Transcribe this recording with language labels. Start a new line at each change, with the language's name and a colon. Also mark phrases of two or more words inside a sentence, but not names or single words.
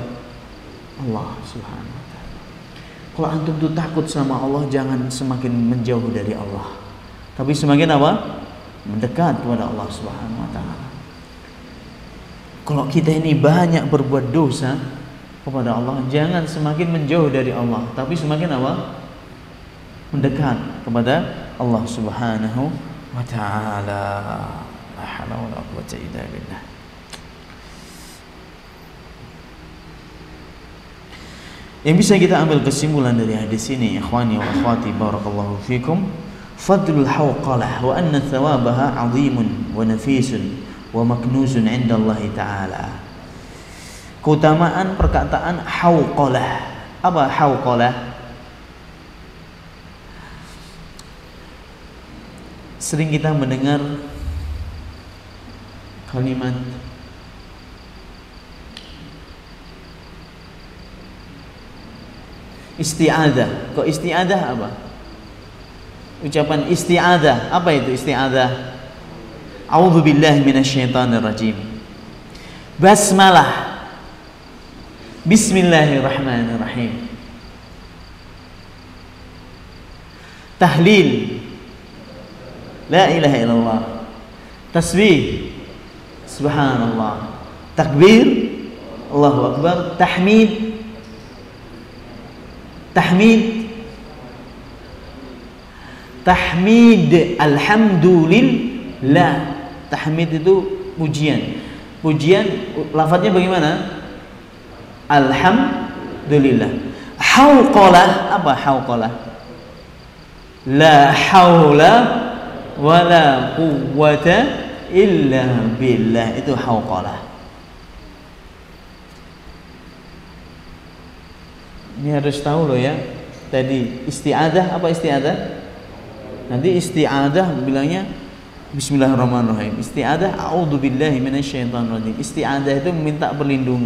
Indonesian: Allah
Arabic: سبحانه وتعالى.
Indonesian: Kalau antum tuh takut sama Allah, jangan semakin menjauh dari Allah, tapi semakin apa? Mendekat kepada Allah
Arabic: سبحانه وتعالى.
Indonesian: Kalau kita ini banyak berbuat dosa kepada Allah, jangan semakin menjauh dari Allah, tapi semakin apa? Mendekat kepada Allah
Arabic: سبحانه وتعالى. لا حول ولا قوة إلا بالله.
Indonesian: Yang bisa kita ambil kesimpulan dari hadis ini,
Arabic: إخواني وأخواتي، بارك الله فيكم، فضل الحوقلة وأن ثوابها عظيم ونفيس ومكنوز عند الله تعالى.
Indonesian: Keutamaan perkataan hawqalah. Apa hawqalah? Sering kita mendengar kalimat isti'adzah. Kok isti'adzah apa? Ucapan isti'adzah, apa itu isti'adzah?
Arabic: أعوذ بالله من الشيطان الرجيم.
Indonesian: Basmalah.
Arabic: بسم الله الرحمن الرحيم.
Indonesian: Tahlil.
Arabic: لا إله إلا الله. Tasbih. سبحان الله. Takbir. الله أكبر.
Indonesian: Tahmid. Tahmid. Tahmid. Alhamdulillah. Tahmid itu pujian. Pujian lafadznya bagaimana? Alhamdulillah. Hauqalah, apa hauqalah?
Arabic: لا حول ولا قوة إلا بالله,
Indonesian: itu hauqalah. Ini harus tahu loh ya. Tadi isti'adzah, apa isti'adzah? Nanti isti'adzah bilangnya Bismillahirrahmanirrahim. Isti'adzah
Arabic: أعوذ بالله من الشيطان الرجيم.
Indonesian: Isti'adzah itu meminta perlindungan.